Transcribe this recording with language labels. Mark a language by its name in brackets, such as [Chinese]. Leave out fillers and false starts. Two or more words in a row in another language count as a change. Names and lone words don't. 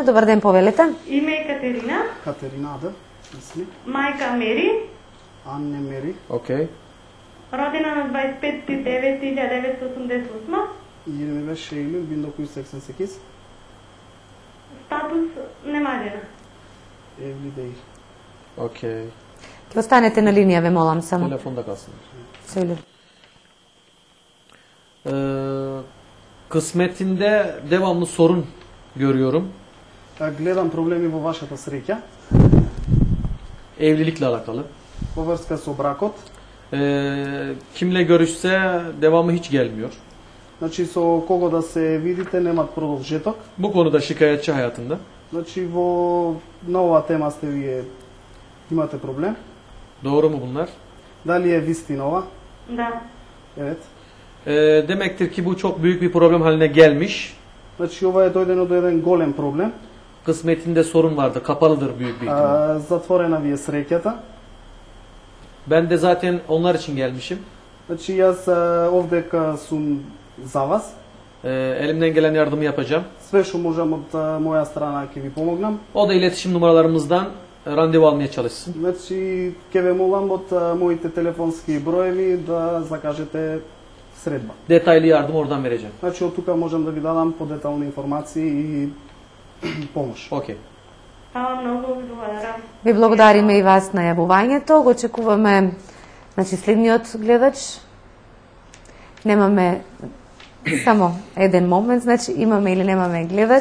[Macedonian] Добар ден, повелете. Име Екатерина? Катеринада, мисли, Мајка Мери? [Turkish] Анне Мери, [Macedonian] Окей. Родена на 25.9.1988. [Turkish] 25 Eylül 1988, [Macedonian] Статус немаđena. [Turkish] evli değil. Okey. [Macedonian] Ќе останете на линија, ве молам само. [Turkish] Telefonda kalsın. Söyle. Kısmetinde devamlı sorun görüyorum. [Macedonian] Гледам проблеми во вашата среќа, [Turkish] Evlilikle alakalı. [Macedonian] во врска со бракот. [Turkish] Kimle görüşse devamı hiç gelmiyor. [Macedonian] Значи со кого да се видите немат продолжеток. [Turkish] Bu konuda şikayetçi hayatında. [Macedonian] Значи во на оваа тема сте вие имате проблем. [Turkish] Doğru mu bunlar? [Macedonian] Дали е вистина ова? Да. [Turkish] Evet. Demektir ki bu çok büyük bir problem haline gelmiş. [Macedonian] Значи ова е дојдено до еден голем проблем. [Turkish] Kısmetinde sorun vardı. Kapalıdır büyük bir ihtimal. [Macedonian] Затворена ви е среќата. [Turkish] Ben de zaten onlar için gelmişim. [Macedonian] Значи јас овдека сум за вас. [Turkish] Elimden gelen yardımı yapacağım. [Macedonian] Све што можам од моја страна ќе ви помогнам. [Turkish] O da iletişim numaralarımızdan randevu almaya çalışsın. [Macedonian] Значи ќе ве молам од моите телефонски броеви да закажете средба. [Turkish] Detaylı yardım oradan vereceğim. [Macedonian] Значи од тука можам да ви дадам подетални информации и помош. Окей. Многу ви благодарам. Ви благодариме и вас на јавувањето. Го очекуваме следниот гледач. Немаме само еден момент, значи имаме или немаме гледач.